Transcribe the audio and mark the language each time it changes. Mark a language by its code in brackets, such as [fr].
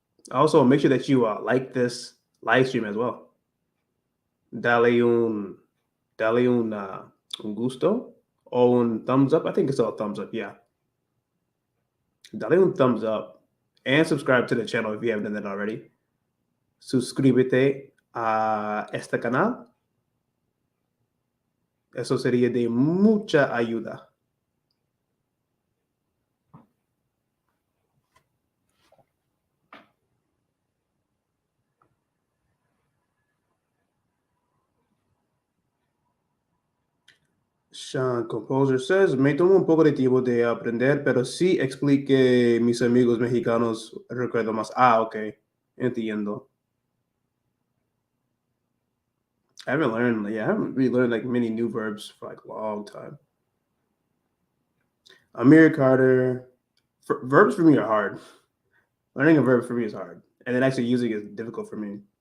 [en] Also, make sure that you like this live stream as well. [es] Dale un, dale un gusto [en] or un thumbs up. I think it's all thumbs up. Yeah. [es] Dale un [en] thumbs up and subscribe to the channel if you haven't done that already. [es] Suscríbete a este canal. Eso sería de mucha ayuda. Sean Composer says, me tomo un poco de tiempo de aprender, pero sí explique mis amigos mexicanos, recuerdo más. Ah, ok, entiendo. [en] I haven't really learned like many new verbs for like a long time. Amir Carter, verbs for me are hard. Learning a verb for me is hard, and then actually using it is difficult for me.